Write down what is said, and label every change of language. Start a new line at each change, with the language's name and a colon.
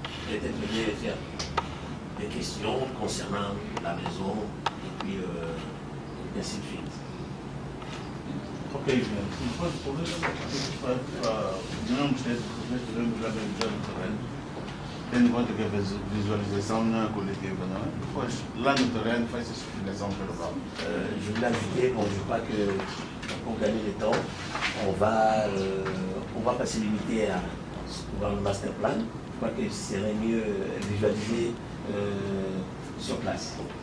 French: Peut-être venir faire des questions concernant la maison et puis ainsi de suite.
Portuguese: Ok, depois podemos ter no terreno, tendo em conta que a visualização não é coletiva, não é? Depois, lá no terreno, faz essa explicação verbal.
French: Je voulais inviter, bon, je crois que pour gagner le temps, on va pas se limiter à voir le master plan. Je crois que ce serait mieux visualiser sur place.